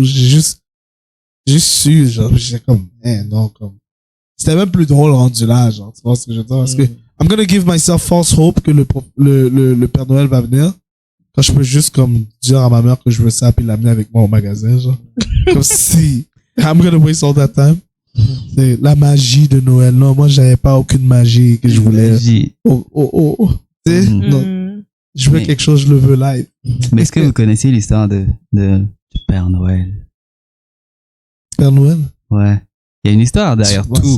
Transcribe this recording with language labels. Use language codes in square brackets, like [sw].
[fr] J'ai juste su, genre, j'étais comme, non, comme, c'était même plus drôle rendu là, genre, tu vois ce que je veux dire? Parce que, [en] I'm gonna give myself false hope [fr] que le Père Noël va venir. Quand je peux juste, comme, dire à ma mère que je veux ça, puis l'amener avec moi au magasin, genre. Comme si, [en] I'm gonna waste all that time. [fr] C'est la magie de Noël. Non, moi, j'avais pas aucune magie que je voulais. Magie. Tu sais, non. Je veux Mais- quelque chose, je le veux live. Mais est-ce que vous connaissez l'histoire du Père Noël? Père Noël. Ouais. Il y a une histoire derrière Tu vois tout.